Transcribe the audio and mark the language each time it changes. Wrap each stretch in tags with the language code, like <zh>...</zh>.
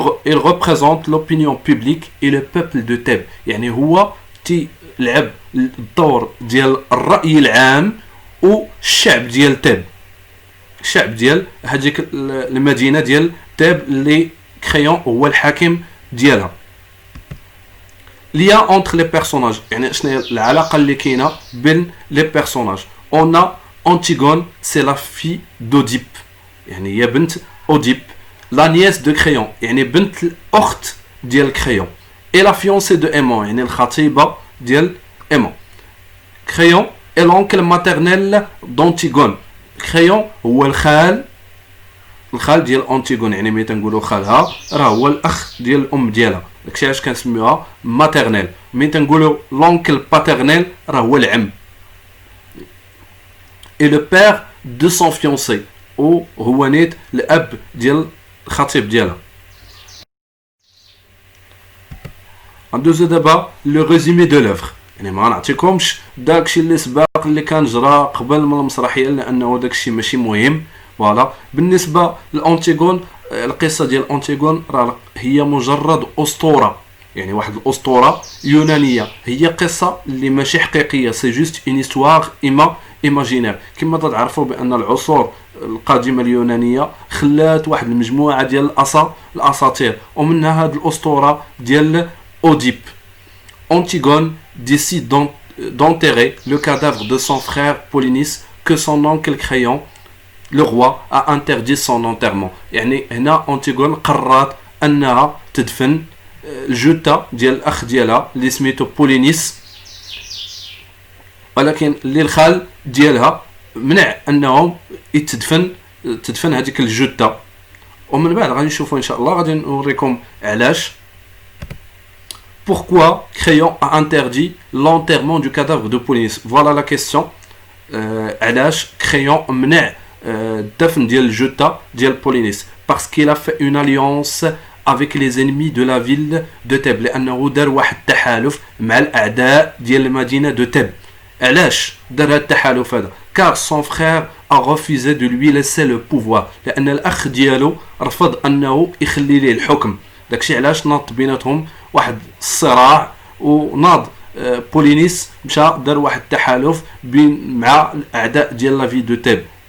<fr>il représente l'opinion publique et le peuple de Thèbes</fr> <ar>يعني هو تيلعب الدور ديال الرأي العام والشعب ديال تيب، الشعب ديال هذيك المدينه ديال تيب اللي كريون هو الحاكم ديالها.</ar> <fr>lien entre les personnages</fr> <ar>يعني شنو هي العلاقه اللي كاينه بين لي بيرسوناج.</ar> <fr>on a Antigone c'est la fille d'Oedipe</fr> <ar>يعني هي بنت أوديب.</ar> <fr>la nièce de Créon</fr> <ar>يعني بنت الاخت ديال كريون.</ar> <fr>et la fiancée de Aimant</fr> <ar>يعني الخطيبه ديال</ar> <fr>Aimant. Créon est l'oncle maternel d'Antigone.</fr> <ar>Créon هو الخال ديال أنتيغون يعني ملي تنقولوا خالها راه هو الاخ ديال الام ديالها، داكشي علاش كنسميوها ماتيرنيل. ملي تنقولوا لونكل باترنيل راه هو العم.</ar> <fr>et le père de son fiancé</fr> <ar>وهو نيت الاب ديال الخطيب ديالها. ندوزو دابا لو ريزومي دو لوفر يعني ما نعطيكمش داكشي اللي سباق اللي كان جرى قبل من المسرحيه لانه داكشي ماشي مهم. فوالا بالنسبه لأنتيغون القصه ديال أنتيغون راه هي مجرد اسطوره يعني واحد الاسطوره يونانيه، هي قصه اللي ماشي حقيقيه، سي جوست اون هيستوار ايماجينير. كما تعرفوا بان العصور القديمه اليونانيه خلات واحد المجموعه ديال الاساطير ومنها هذه الاسطوره ديال أوديب.</ar> <fr>Antigone décide d'enterrer le cadavre de son frère Polynice que son oncle Créon, le roi, a interdit son enterrement.</fr> <ar>يعني هنا أنتيغون قررت أنها تدفن الجثة ديال الأخ ديالها اللي سميتو بولينيس، ولكن اللي الخال ديالها منع أنهم تدفن هذيك الجثة. ومن بعد غادي نشوفوا إن شاء الله، غادي نوريكم علاش.</ar> <fr>Pourquoi Créon a interdit l'enterrement du cadavre de Polynice? Voilà la question.</fr> <ar>علاش Créon منع الدفن ديال الجثة ديال بولينيس؟</ar> <fr>Parce qu'il a fait une alliance avec les ennemis de la ville de Thèbes،</fr> <ar>لأنه دار واحد التحالف مع الأعداء ديال المدينة de Thèbes. علاش دار هذا التحالف هذا؟</ar> <fr>Car son frère a refusé de lui laisser le pouvoir،</fr> <ar>لأن الأخ ديالو رفض أنه يخلي ليه الحكم. داكشي علاش ناض بيناتهم واحد الصراع وناض بولينيس مشى دار واحد التحالف بين مع الاعداء ديال لا في دو تيب.</ar>